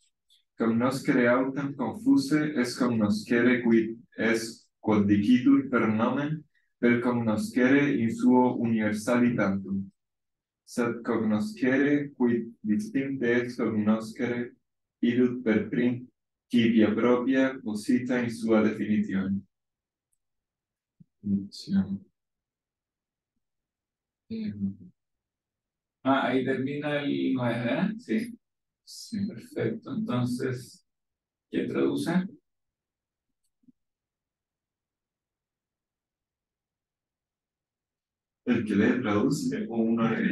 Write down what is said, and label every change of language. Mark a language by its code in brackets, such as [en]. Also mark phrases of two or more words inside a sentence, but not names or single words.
[la] Cognoscere autem confuse est cognoscere quid est quod dicitur per nomen, per cognoscere in suo universalitatum. Sed cognoscere quid distincte est cognoscere, illud per principia propria posita in sua definitione. [es] Ahí termina el 9, ¿eh? Sí. Sí, perfecto. Entonces, ¿quién traduce? El que lee traduce o uno lee.